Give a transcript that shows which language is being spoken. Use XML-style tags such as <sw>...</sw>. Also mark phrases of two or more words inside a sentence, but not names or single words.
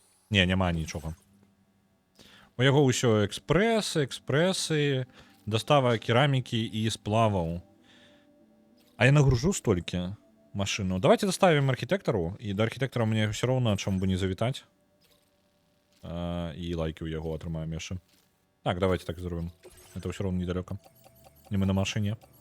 <be>Не, няма нічого. У яго ўсё экспрэсы, дастава керамікі і сплаваў. А я нагружу столькі машину. Давайте доставим архітектару, і до архітектора мне все роўна, чому бы не завітаць. І лайки у яго атрымаем яшчэ. Так, давайте так зробім. Это все роўна недалеко. І мы на машине.</be>